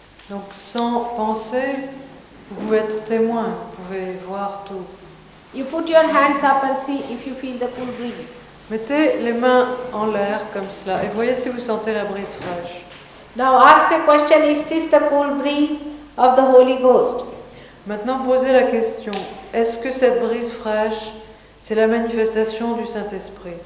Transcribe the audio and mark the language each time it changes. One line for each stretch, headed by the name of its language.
French: Donc sans penser, vous pouvez être témoin, vous pouvez voir tout.
English: You put your hands up and see if you feel the cool breeze.
French: Mettez les mains en l'air comme cela et voyez si vous sentez la brise fraîche.
English: Now ask a question, is this the cool breeze of the Holy Ghost?
French: Maintenant, posez la question, est-ce que cette brise fraîche, c'est la manifestation du Saint-Esprit?